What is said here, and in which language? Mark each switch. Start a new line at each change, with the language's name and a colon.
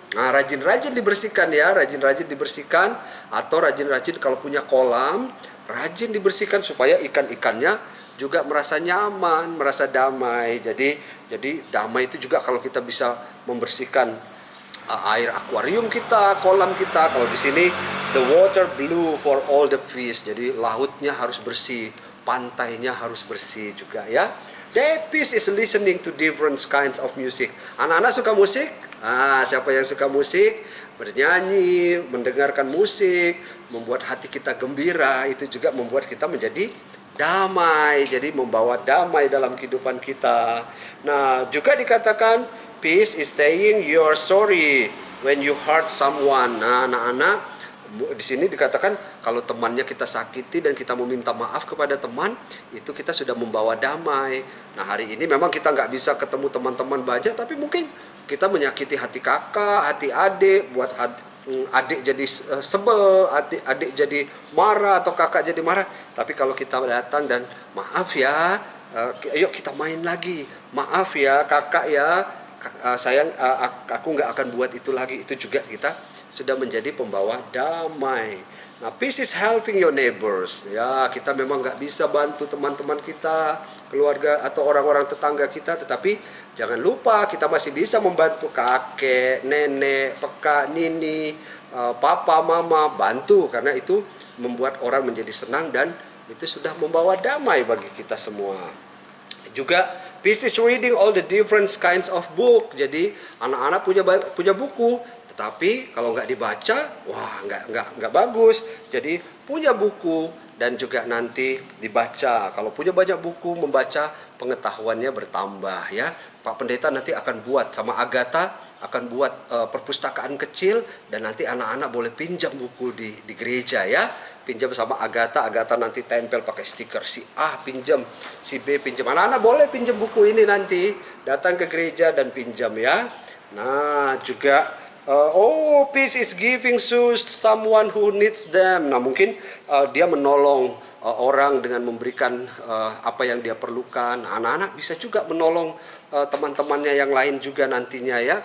Indonesian: Nah, rajin-rajin dibersihkan ya, rajin-rajin dibersihkan, atau rajin-rajin kalau punya kolam, rajin dibersihkan supaya ikan-ikannya juga merasa nyaman, merasa damai. Jadi damai itu juga kalau kita bisa membersihkan air akuarium kita, kolam kita. Kalau di sini
English: the water blue for all the fish.
Indonesian: Jadi lautnya harus bersih, pantainya harus bersih juga ya.
English: The peace is listening to different kinds of music.
Indonesian: Anak-anak suka musik? Siapa yang suka musik? Bernyanyi, mendengarkan musik, membuat hati kita gembira, itu juga membuat kita menjadi damai. Jadi membawa damai dalam kehidupan kita. Nah, juga dikatakan
English: peace is saying you're sorry when you hurt someone.
Indonesian: Nah, anak-anak, di sini dikatakan kalau temannya kita sakiti dan kita meminta maaf kepada teman, itu kita sudah membawa damai. Nah, hari ini memang kita nggak bisa ketemu teman-teman banyak, tapi mungkin kita menyakiti hati kakak, hati adik, buat adik jadi sebel, adik jadi marah, atau kakak jadi marah. Tapi kalau kita datang dan maaf ya, yuk kita main lagi, maaf ya kakak ya, sayang, aku nggak akan buat itu lagi. Itu juga kita sudah menjadi pembawa damai.
English: Nah, peace is helping your neighbors.
Indonesian: Ya, kita memang nggak bisa bantu teman-teman kita, keluarga atau orang-orang tetangga kita, tetapi jangan lupa kita masih bisa membantu kakek, nenek, peka, nini, papa, mama, bantu, karena itu membuat orang menjadi senang dan itu sudah membawa damai bagi kita semua. Juga
English: peace is reading all the different kinds of book.
Indonesian: Jadi anak-anak punya buku, tetapi kalau nggak dibaca, wah nggak bagus. Jadi punya buku dan juga nanti dibaca. Kalau punya banyak buku, membaca, pengetahuannya bertambah ya. Pak Pendeta nanti akan buat sama Agatha, akan buat perpustakaan kecil, dan nanti anak-anak boleh pinjam buku di gereja ya. Pinjam sama Agatha nanti tempel pakai stiker, si A pinjam, si B pinjam. Anak-anak boleh pinjam buku ini nanti, datang ke gereja dan pinjam ya.
English: Nah, juga peace is giving to someone who needs them.
Indonesian: Nah, mungkin dia menolong orang dengan memberikan apa yang dia perlukan. Anak-anak bisa juga menolong teman-temannya yang lain juga nantinya ya.